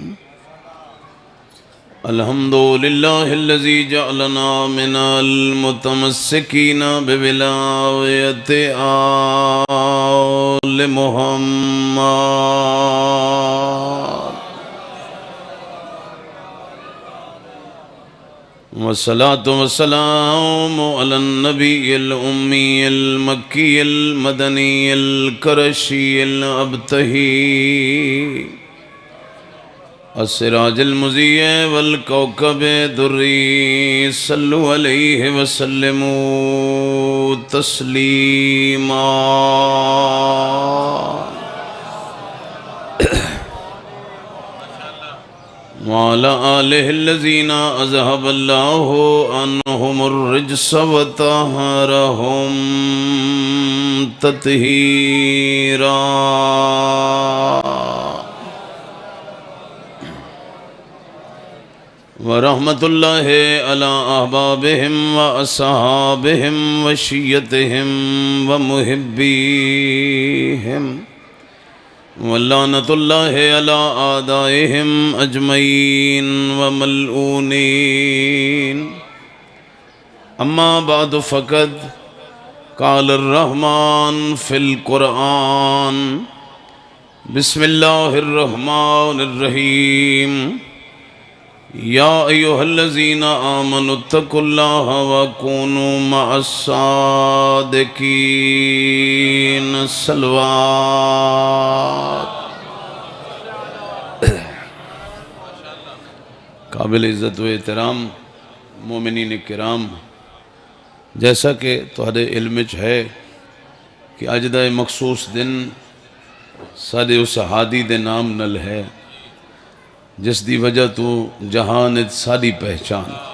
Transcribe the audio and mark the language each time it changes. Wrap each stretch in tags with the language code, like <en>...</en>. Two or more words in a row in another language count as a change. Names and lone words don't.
<ar>الحمدللہ الذی جعلنا من المتمسکین بولایت آل محمد، والصلاة والسلام علی النبی الأمی المکی المدنی القرشی الابتہی السراج المضیء والکوكب الدری، صلو علیہ وسلموا تسلیما۔ وعلى آلہ الذین اذهب اللہ عنہم الرجس وطہرہم تطہیرا۔ ورحمت اللہ علی احبابہم واصحابہم وشیتہم ومحبیہم، ولعنت اللہ علی اعدائہم اجمعین وملعونین۔ اما بعد فقد قال الرحمن فی القرآن، بسم اللہ الرحمن الرحیم۔ یا ایہا الذین آمنوا اتقوا اللہ وکونوا مع الصادقین، صلوات۔</ar> <pa>قابل عزت و احترام مومنین کرام، جیسا کہ تہاڈے علم وچ ہے کہ اج دا مخصوص دن ساڈے اس ہادی دے نام نل ہے جس دی وجہ تو جہان ساری پہچان۔</pa>